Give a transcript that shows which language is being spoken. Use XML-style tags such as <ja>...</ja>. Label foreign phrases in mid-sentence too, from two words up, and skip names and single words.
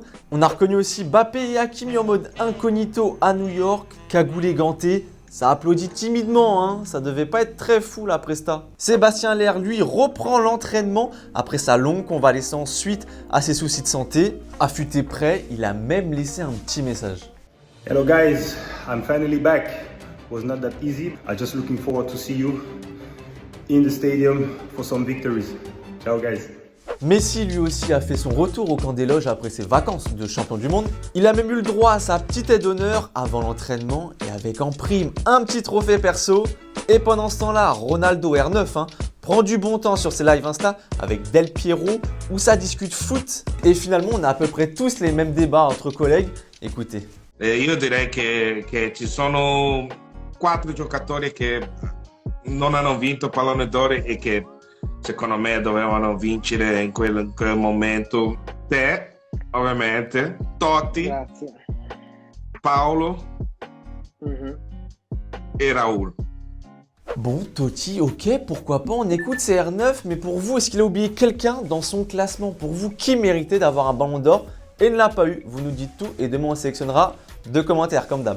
<fr>On a reconnu aussi Bappé et Hakimi en mode incognito à New York, cagoulé ganté. Ça applaudit timidement, ça devait pas être très fou la presta. Sébastien Haller, lui, reprend l'entraînement après sa longue convalescence suite à ses soucis de santé. Affûté prêt, il a même laissé un petit message.</fr> <en>Hello guys, I'm finally back. It was not that easy. I'm just looking forward to see you in the stadium for some victories. Ciao guys.</en> <fr>Messi lui aussi a fait son retour au camp des loges après ses vacances de champion du monde. Il a même eu le droit à sa petite aide d'honneur avant l'entraînement et avec en prime un petit trophée perso. Et pendant ce temps-là, Ronaldo R9 prend du bon temps sur ses lives Insta avec Del Piero où ça discute foot. Et finalement, on a à peu près tous les mêmes débats entre collègues. Écoutez.</fr> <it>Io direi che ci sono 4 giocatori che non hanno vinto pallone d'oro e che secondo me dovevano vincere in quel momento. Te, ovviamente, Totti, Grazie.</it> <fr>Paolo et Raoul. Bon, Totti, ok, pourquoi pas, on écoute CR9, mais pour vous, est-ce qu'il a oublié quelqu'un dans son classement? Pour vous, qui méritait d'avoir un ballon d'or et il ne l'a pas eu. Vous nous dites tout et demain on sélectionnera 2 commentaires comme d'hab.</fr>